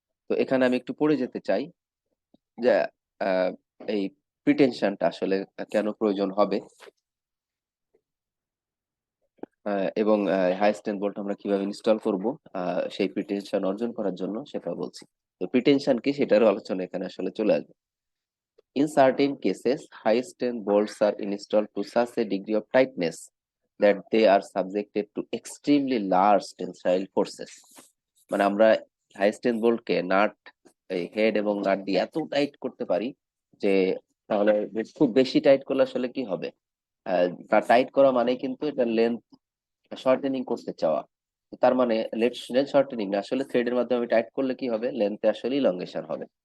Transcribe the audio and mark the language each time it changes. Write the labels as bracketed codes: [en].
[bn] তো এখানে আমি একটু পড়ে যেতে চাই যে আহ, এই প্রিটেনশনটা আসলে কেন প্রয়োজন হবে, এবং হাই স্ট্রেন্থ বোল্ট আমরা কিভাবে ইনস্টল করব সেই প্রিটেনশন অর্জন করার জন্য, সেটা বলছি। তো প্রিটেনশন কি সেটারও আলোচনা এখানে আসলে চলে আসবে। [en] In certain cases, high strength bolts are installed to such a degree of tightness that they are subjected to extremely large tensile forces. [bn] মানে আমরা হাই স্ট্রেন্থ বোল্টকে নাট, এই হেড এবং নাট দিয়ে এত টাইট করতে পারি যে, তাহলে খুব বেশি টাইট করলে আসলে কি হবে? টাইট করা মানে কিন্তু এটা লেন্থ শর্টেনিং করতে চাওয়া। তো তার মানে লেন্থ শর্টেনিং না, আসলে থ্রেডের মাধ্যমে আমি টাইট করলে কি হবে, লেন্থে আসলে ইলংগেশন হবে।